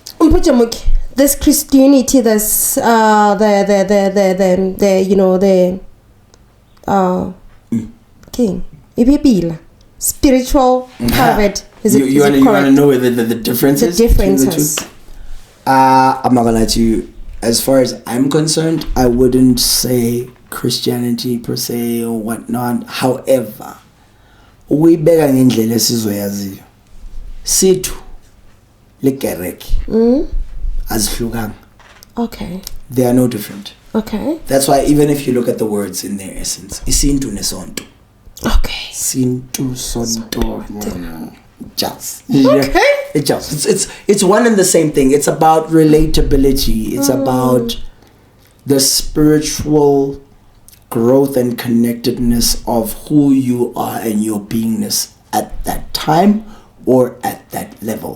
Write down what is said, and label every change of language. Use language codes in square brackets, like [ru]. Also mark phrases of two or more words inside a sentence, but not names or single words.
[en] So this Christianity, this the you know the king spiritual part of it. You want to know the differences? The differences. I'm not gonna lie to you. As far as I'm concerned, I wouldn't say Christianity per se or whatnot. However, [zu] uyibeka ngendlela esizoyaziyo. Sithu lekereke azihlukanga. [en] Okay. They are no different. Okay. That's why even if you look at the words in their essence, [zu] isintu nesonto. [en] Okay. [zu] Sintu sonto. [en] Just. Okay. It's one and the same thing. It's about relatability. It's about the spiritual growth and connectedness of who you are and your beingness at that time or at that level.